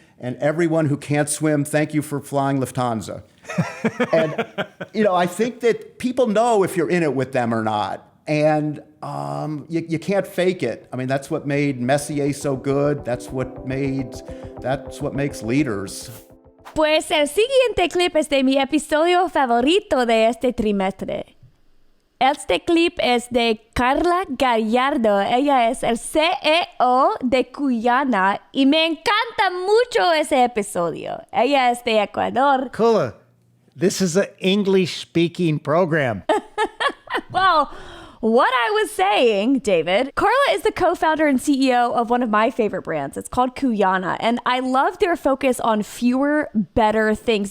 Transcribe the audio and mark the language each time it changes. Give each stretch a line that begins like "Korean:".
English: And everyone who can't swim, thank you for flying Lufthansa. And, I think that people know if you're in it with them or not. And you can't fake it. I mean, that's what made Messier so good. That's what makes leaders.
Spanish: Pues el siguiente clip es de mi episodio favorito de este trimestre. Este clip es de Carla Gallardo. Ella es el CEO de Guyana y me encanta mucho ese episodio. Ella es de Ecuador.
English: Carla, this is an English-speaking program. Well, What I was saying, David, Carla is the co-founder and CEO of one of my favorite brands. It's called Kuyana, and I love their focus on fewer, better things.